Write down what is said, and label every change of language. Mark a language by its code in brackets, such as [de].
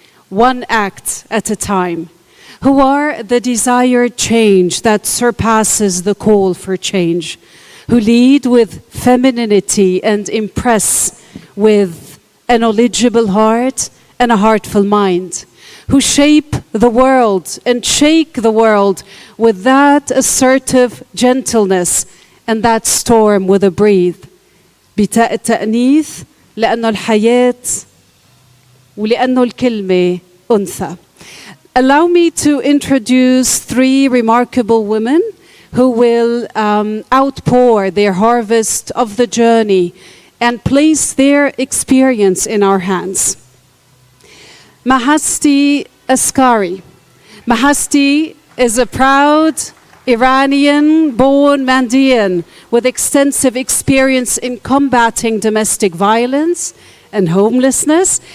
[en] one act at a time, who are the desired change that surpasses the call for change, who lead with femininity and impress with a knowledgeable heart and a heartful mind, who shape the world and shake the world with that assertive gentleness and that storm with a breathe. [ar] بتاء التأنيث لأنه الحياة ولأنه الكلمة أنثى. [en] Allow me to introduce three remarkable women who will outpour their harvest of the journey and place their experience in our hands. Mahasti Askari. Mahasti is a proud Iranian-born Mandaean with extensive experience in combating domestic violence and homelessness.